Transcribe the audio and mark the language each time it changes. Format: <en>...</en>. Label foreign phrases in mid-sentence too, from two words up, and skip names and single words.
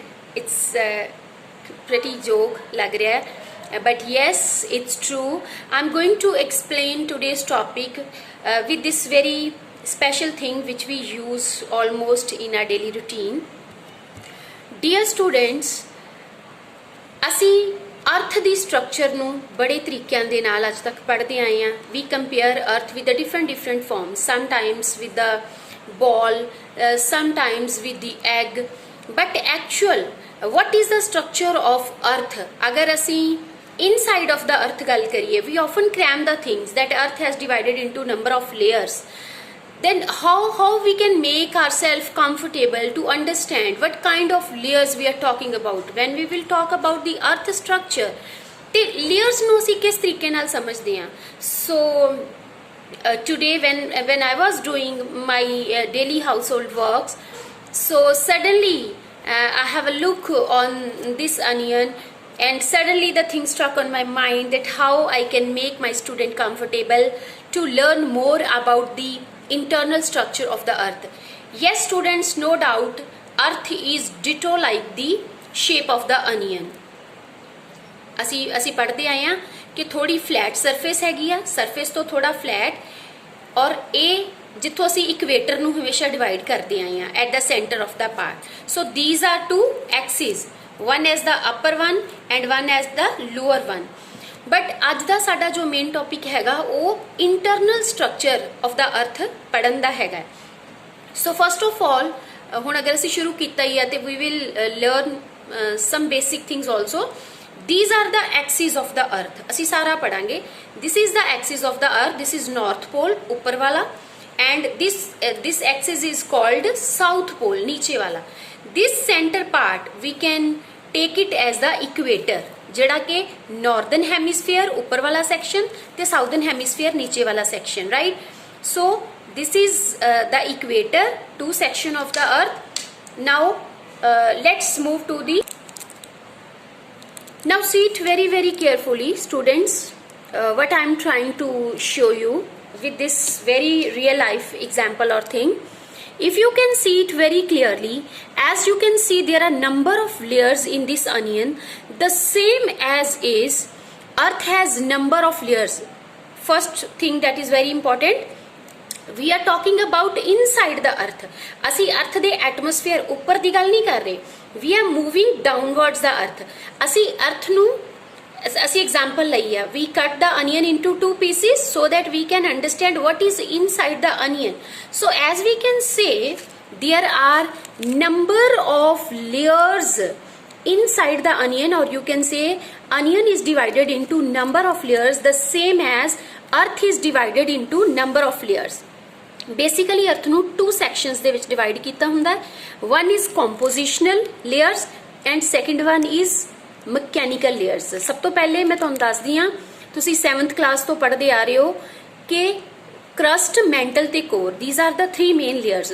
<en>It's pretty joke</en> <hi>लग रहा है,</hi> <en>but yes, it's true. I'm going to explain today's topic with this very special thing which we use almost in our daily routine. Dear students,</en> <pa>ਅਸੀਂ अर्थ ਦੀ ਸਟਰਕਚਰ ਨੂੰ ਬੜੇ ਤਰੀਕਿਆਂ ਦੇ ਨਾਲ ਅੱਜ ਤੱਕ ਪੜ੍ਹਦੇ ਆਏ ਹਾਂ।</pa> <en>We compare earth with the different forms, sometimes with the ball, sometimes with the egg, but actual what is the structure of earth?</en> <pa>अगर ਅਸੀਂ</pa> <en>inside of the earth</en> <pa>ਗੱਲ करिए,</pa> <en>we often cram the things that earth has divided into number of layers. Then how we can make ourselves comfortable to understand what kind of layers we are talking about when we will talk about the earth structure.</en> <pa>ਤੇ layers ਨੂੰ ਅਸੀਂ ਕਿਸ ਤਰੀਕੇ ਨਾਲ ਸਮਝਦੇ ਹਾਂ?</pa> <en>So today when I was doing my daily household works, so suddenly I have a look on this onion and suddenly the thing struck on my mind that how I can make my student comfortable to learn more about the internal structure of the earth. Yes students, no doubt earth is ditto like the shape of the onion.</en> <pa>ਅਸੀਂ ਪੜ੍ਹਦੇ ਆਏ ਹਾਂ ਕਿ ਥੋੜੀ</pa> <en>flat surface</en> <pa>ਹੈਗੀ ਆ, ਸਰਫੇਸ ਤੋਂ ਥੋੜਾ ਫਲੈਟ, ਔਰ ਇਹ ਜਿੱਥੋਂ ਅਸੀਂ ਇਕਵੇਟਰ ਨੂੰ ਹਮੇਸ਼ਾ ਡਿਵਾਈਡ ਕਰਦੇ ਆਏ ਹਾਂ</pa> <en>at the center of the part. ਸੋ these are two axes, one as the upper one and one as the lower one.</en> <pa>ਬਟ ਅੱਜ ਦਾ ਸਾਡਾ ਜੋ</pa> <en>main topic</en> <pa>ਹੈਗਾ ਉਹ</pa> <en>internal structure of the earth</en> <pa>ਪੜ੍ਹਨ ਦਾ ਹੈਗਾ।</pa> <en>so first of all</en> <pa>ਹੁਣ ਅਗਰ ਅਸੀਂ ਸ਼ੁਰੂ ਕੀਤਾ ਹੀ ਹੈ ਤੇ</pa> <en>we will learn some basic things also. These are the axes of the earth.</en> <pa>ਅਸੀਂ ਸਾਰਾ ਪੜਾਂਗੇ.</pa> <en>This is the axis of the earth. This is north pole,</en> <pa>ਉੱਪਰ ਵਾਲਾ,</pa> <en>and this axis is called south pole,</en> <hi>नीचे वाला.</hi> <en>This center part we can take it as the equator,</en> <pa>ਜਿਹੜਾ ਕਿ</pa> <en>northern hemisphere</en> <pa>ਉੱਪਰ ਵਾਲਾ section ਤੇ</pa> <en>southern hemisphere</en> <hi>नीचे वाला</hi> <pa>section, right?</pa> <en>So this is the equator, two section of the earth. Now let's move to the. Now see it very carefully students, what I am trying to show you with this very real life example or thing. If you can see it very clearly, as you can see there are number of layers in this onion, the same as is earth has number of layers. First thing that is very important, we are talking about inside the earth.</en> <pa>ਅਸੀਂ earth ਦੇ atmosphere ਉੱਪਰ ਦੀ ਗੱਲ ਨਹੀਂ ਕਰ ਰਹੇ,</pa> <en>we are moving downwards the earth.</en> <pa>ਅਸੀਂ earth ਨੂੰ ਅਸੀਂ example ਲਈ ਆ,</pa> <en>we cut the onion into two pieces so that we can understand what is inside the onion. So as we can say there are number of layers inside the onion, or you can say onion is divided into number of layers the same as earth is divided into number of layers.</en> <pa>ਬੇਸਿਕਲੀ ਅਰਥ ਨੂੰ</pa> <en>two sections</en> <pa>ਦੇ ਵਿੱਚ ਡਿਵਾਈਡ ਕੀਤਾ ਹੁੰਦਾ ਹੈ।</pa> <en>one is compositional layers and second one is mechanical layers.</en> <pa>ਸਭ ਤੋਂ ਪਹਿਲੇ ਮੈਂ ਤੁਹਾਨੂੰ ਦੱਸਦੀ ਹਾਂ, ਤੁਸੀਂ 7th ਕਲਾਸ ਤੋਂ ਪੜ੍ਹਦੇ ਆ ਰਹੇ ਹੋ ਕਿ ਕਰਸਟ, ਮੈਂਟਲ ਤੇ ਕੋਰ,</pa> <en>these are the 3 main layers.</en>